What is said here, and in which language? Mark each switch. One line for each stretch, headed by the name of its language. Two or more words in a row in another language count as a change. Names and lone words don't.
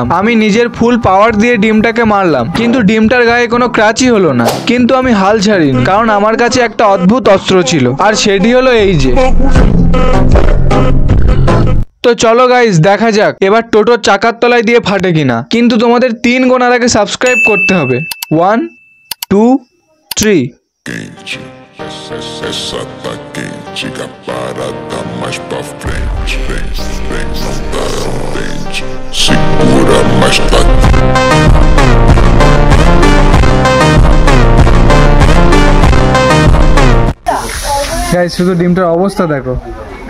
Bangla: আমি নিজের
English: full power
Bangla: দিয়ে ডিমটাকে মারলাম, কিন্তু ডিমটার গায়ে কোনো ক্রাচই হলো না। কিন্তু আমি হাল ছাড়িনি, কারণ আমার কাছে একটা অদ্ভুত অস্ত্র ছিল, আর সেটি হলো এই যে। তো চলো গাইস, দেখা যাক এবার টোটোর চাকার তলায় দিয়ে ফাটে কিনা। কিন্তু তোমাদের 3 গোনার আগে সাবস্ক্রাইব করতে হবে। 1 2 3।
Portuguese: Quente, essa tá quente, a parada mais pra frente, vem, não tá contente, segura, mas tá.
Bangla: গাইস শুধু ডিমটার অবস্থা দেখো।